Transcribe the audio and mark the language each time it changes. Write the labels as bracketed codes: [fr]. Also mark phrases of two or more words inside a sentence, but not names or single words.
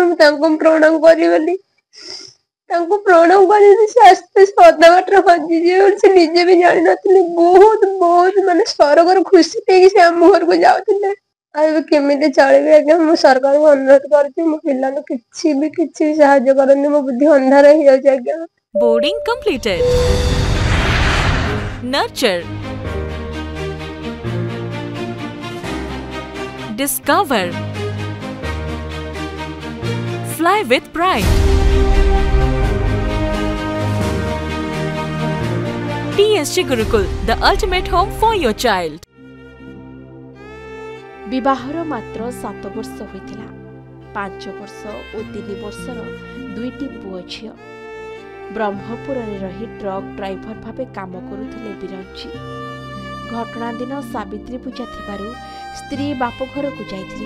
[or] ମୁଁ ତାଙ୍କୁ ପ୍ରଣାମ କରିବି ବୋଲି ତାଙ୍କୁ ପ୍ରଣାମ କରିବି, ସେ ଆସ୍ତେ ଅଧା ବାଟରେ ହଜିଯିବେ ବୋଲି ସେ ନିଜେ ବି ଜାଣିନଥିଲେ। ବହୁତ ବହୁତ ମାନେ ସରଗର ଖୁସି ନେଇକି ସେ ଆମ ଘରକୁ ଯାଉଥିଲେ। ଆଉ ଏବେ କେମିତି ଚଳିବି? ଆଜ୍ଞା, ମୁଁ ସରକାରଙ୍କୁ ଅନୁରୋଧ କରୁଛି, ମୋ ପିଲାଙ୍କୁ କିଛି ବି ସାହାଯ୍ୟ କରନ୍ତି। ମୋ ବୁଦ୍ଧି ଅନ୍ଧାର ହେଇଯାଉଛି ଆଜ୍ଞା। [en] Boarding completed. Nurture. Discover. Fly with pride. TSG Gurukul, the ultimate home for your child. [or] ବିବାହର ମାତ୍ର 7 ବର୍ଷ ହୋଇଥିଲା। 5 ବର୍ଷ ଓ 3 ବର୍ଷର ଦୁଇଟି ପୁଅ ଝିଅ। ବ୍ରହ୍ମପୁରରେ ରହି ଟ୍ରକ୍ ଡ୍ରାଇଭର ଭାବେ କାମ କରୁଥିଲେ ବିରଞ୍ଚି। ଘଟଣା ଦିନ ସାବିତ୍ରୀ ପୂଜା ଥିବାରୁ ସ୍ତ୍ରୀ ବାପ ଘରକୁ ଯାଇଥିଲେ।